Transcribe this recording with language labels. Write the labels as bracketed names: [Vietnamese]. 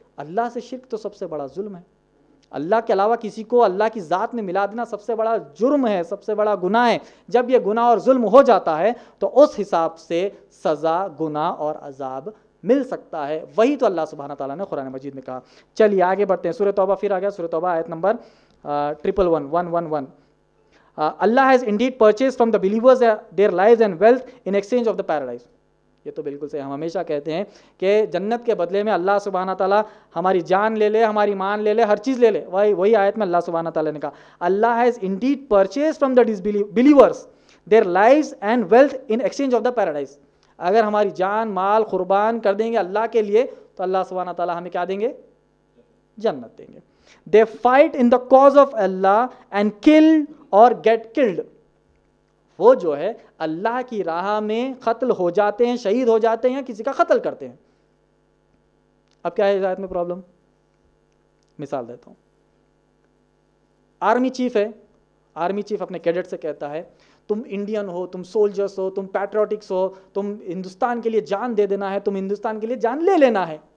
[Urdu] اللہ سے شرک تو سب سے بڑا ظلم ہے. اللہ کے علاوہ کسی کو اللہ کی ذات میں ملا دینا سب سے بڑا جرم ہے، سب سے بڑا گناہ ہے. جب یہ گناہ اور ظلم ہو جاتا ہے تو اس حساب سے سزا، گناہ اور عذاب مل سکتا ہے. وہی تو اللہ سبحانہ تعالیٰ نے قرآن مجید میں کہا. چلیے آگے بڑھتے ہیں. سورہ توبہ پھر آ گیا، سورہ توبہ آیت number 111. [English] Allah has indeed purchased from the believers their lives and wealth in exchange of the paradise. [Urdu] یہ تو بالکل صحیح. ہم ہمیشہ کہتے ہیں کہ جنت کے بدلے میں اللہ سبحانہ تعالیٰ ہماری جان لے لے، ہماری مان لے لے، ہر چیز لے لے. وہی آیت میں اللہ سبحانہ تعالیٰ نے کہا [English] Allah has indeed purchased from the believers their lives and wealth in exchange of the paradise. [Urdu] اگر ہماری جان مال قربان کر دیں گے اللہ کے لیے تو اللہ سبحانہ تعالیٰ ہمیں کیا دیں گے؟ جنت دیں گے. [English] They fight in the cause of Allah and kill or get killed. [Urdu] وہ جو ہے اللہ کی راہ میں قتل ہو جاتے ہیں، شہید ہو جاتے ہیں، یا کسی کا قتل کرتے ہیں. اب کیا ہے ہدایت میں پرابلم؟ مثال دیتا ہوں. آرمی چیف ہے، آرمی چیف اپنے کیڈٹ سے کہتا ہے تم انڈین ہو، تم سولجرس ہو، تم پیٹریوٹکس ہو، تم ہندوستان کے لیے جان دے دینا ہے، تم ہندوستان کے لیے جان لے لینا ہے.